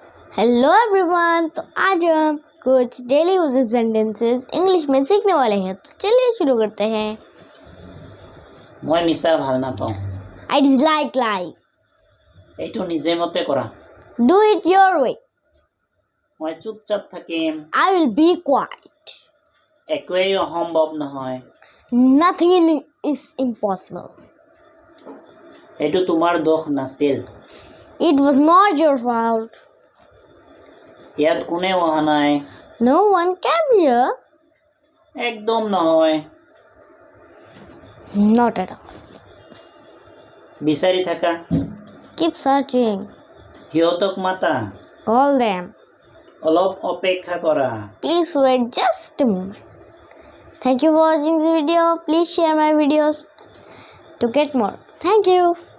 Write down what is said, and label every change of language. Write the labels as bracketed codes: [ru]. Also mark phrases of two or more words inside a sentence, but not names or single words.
[en] Hello everyone. [hi] तो आज हम कुछ [en] daily usages sentences English [hi] में सीखने वाले हैं। तो चलिए शुरू करते हैं। [as] মই মিছা ভাল নাপাওঁ। [en] I dislike lying. [as] এইটো নিজে মতে কৰা। [en] Do it your way. [as] মই চুপচাপ থাকিম। [en] I will be quiet. [as] একোৱেই অসম্ভৱ নহয়। [en] Nothing is impossible. [as] এইটো তোমাৰ দোষ নাছিল। [en] It was not your fault. [as] ইয়াত কোনেও অহা নাই। [en] No one came here. [as] একদম নহয়। [en] Not at all. [as] বিচাৰি থাকা। [en] Keep searching. [as] সিহঁতক মাতা। [en] Call them. [as] অলপ অপেক্ষা কৰা। [en] Please wait just a moment. Thank you for watching the video. Please share my videos to get more. Thank you.